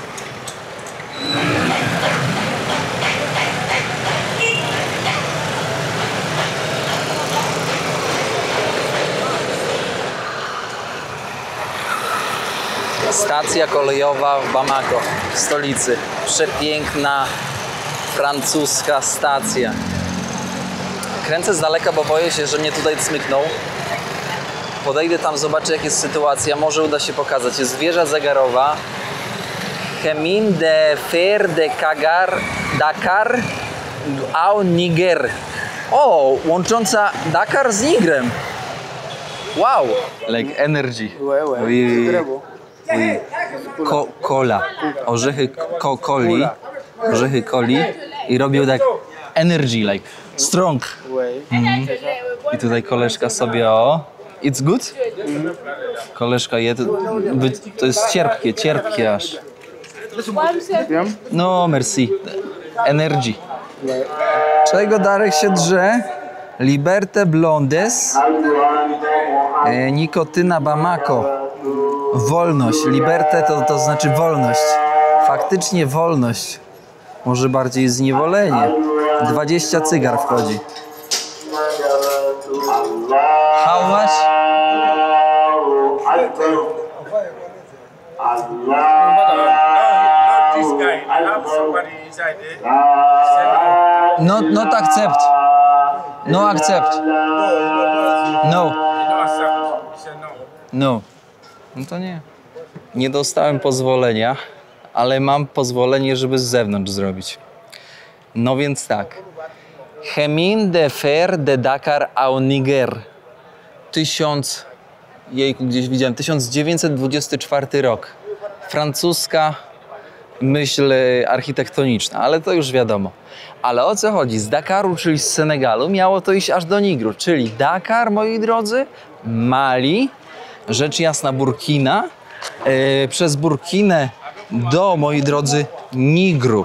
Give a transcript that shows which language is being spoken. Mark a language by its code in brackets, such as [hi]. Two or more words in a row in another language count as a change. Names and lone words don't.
[pl] Stacja kolejowa w Bamako, w stolicy. Przepiękna francuska stacja. Kręcę z daleka, bo boję się, że mnie tutaj cmykną. Podejdę tam, zobaczę jak jest sytuacja. Może uda się pokazać. Jest wieża zegarowa. [fr] Chemin de Fer de Dakar au Niger. [pl] O, łącząca Dakar z Nigrem. [en] Wow. Like energy. Cola. [pl] Orzechy coli i robił tak [en] energy, like strong. [pl] I tutaj koleżka sobie [en] it's good? [pl] Koleżka je, to jest cierpkie aż. No merci. Energy. Czego Darek się drze? Liberté Blondes. Nikotyna Bamako. Wolność. Liberté to znaczy wolność. Faktycznie wolność. Może bardziej zniewolenie. 20 cygar wchodzi. [en] How much? This guy, I have somebody inside there. Not accept. No accept. No. No, accept. He said no. [pl] No. No to nie. Nie dostałem pozwolenia, ale mam pozwolenie, żeby z zewnątrz zrobić. No więc tak. [fr] Chemin de fer de Dakar au Niger. [pl] Jejku, gdzieś widziałem. 1924 rok. Francuska myśl architektoniczna, ale to już wiadomo. Ale o co chodzi? Z Dakaru, czyli z Senegalu, miało to iść aż do Nigru. Czyli Dakar, moi drodzy, Mali, rzecz jasna Burkina, przez Burkinę do, moi drodzy, Nigru.